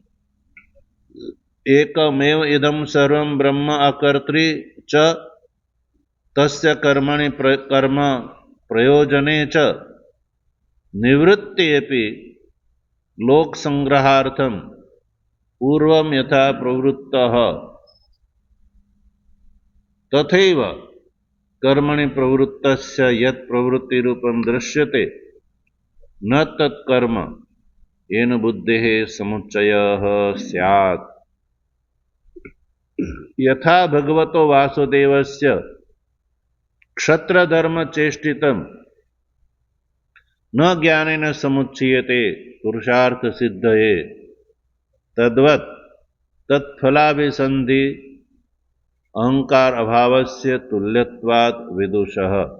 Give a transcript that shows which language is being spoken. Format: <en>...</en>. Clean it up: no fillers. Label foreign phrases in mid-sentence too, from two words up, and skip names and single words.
<sa>એકમેવ ઇદમ સર્વમ બ્રહ્મ અકર્તૃ ચ તસ્ય કર્મણિ કર્મ પ્રયોજને ચ નિવૃત્તિ અપી લોક સંગ્રહાર્થમ પૂર્વમ યથા પ્રવૃત્તઃ તથૈવ કર્મણિ પ્રવૃત્તસ્ય યત પ્રવૃત્તિ રૂપમ દૃશ્યતે ન તત્કર્મ येन बुद्धेः समुच्चयः स्यात् यथा भगवतो वासुदेवस्य क्षत्रधर्म चेष्टितं न ज्ञानेन समुच्यते पुरुषार्थ सिद्धये तद्वत् तत्फलाभिसन्धि अहंकार अभावस्य तुल्यत्वात् विदुषः</sa>